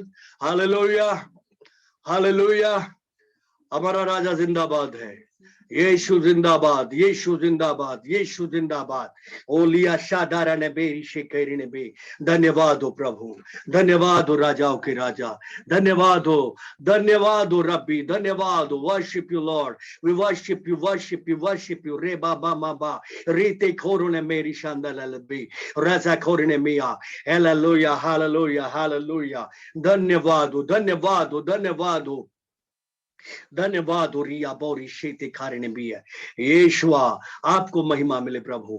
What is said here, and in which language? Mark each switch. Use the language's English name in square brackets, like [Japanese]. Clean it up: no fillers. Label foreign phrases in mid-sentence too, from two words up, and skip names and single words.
[Hindi] हालेलुया हालेलुया, हमारा राजा जिंदाबाद है। यीशु जिंदाबाद, यीशु जिंदाबाद, यीशु जिंदाबाद। ओलिया शादारा ने बेरिशे ने बे। धन्यवाद हो प्रभु, धन्यवाद हो राजाओं के राजा, धन्यवाद हो रब्बी, धन्यवाद हो। [English] Worship you Lord, we worship you, worship you, worship you. रे बाबा माबा रीते खोरो ने मेरी शानदार लबी राजा खोरो ने मिया। [Hindi] हालेलुया हालेलुया हालेलुया। धन्यवाद हो, धन्यवाद हो, धन्यवाद हो, धन्यवाद हो। रिया बोरी शेते खारने भी है। यीशुआ आपको महिमा मिले प्रभु।